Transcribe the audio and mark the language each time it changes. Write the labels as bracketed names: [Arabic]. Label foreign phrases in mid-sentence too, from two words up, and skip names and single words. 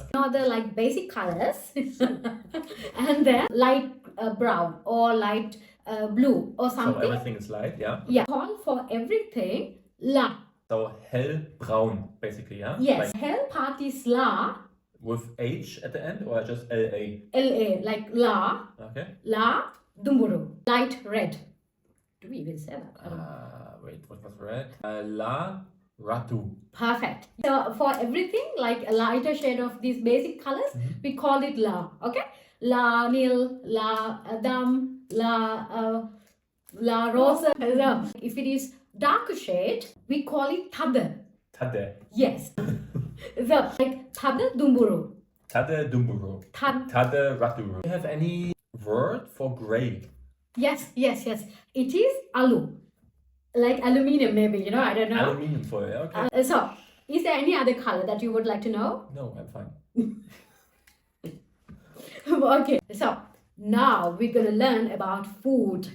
[English] Other like basic colors. And then light brown or light blue or something. So everything is light, yeah? Yeah. Call for everything la. So hellbraun, basically, yeah? Yes. Like, hell part is la. With H at the end or just L-A? L-A, like la. Okay. [Karbi] La dumburu. [English] Light red. Do we even say that? Wait, what was red? [Karbi] La ratu. [English] Perfect. So for everything, like a lighter shade of these basic colors, we call it la. [Karbi] Okay? La nil, la dam, la rosa. [English] If it is darker shade, we call it tada. Tada. Yes. So like [Karbi] tada dumburu. Tada dumburu. Tada ratu. [English] Do you have any word for gray? Yes. It is alu. Like aluminium maybe, you know, I don't know. Aluminium foil, okay. So, is there any other color that you would like to know? No, I'm fine. Okay, so now we're going to learn about food.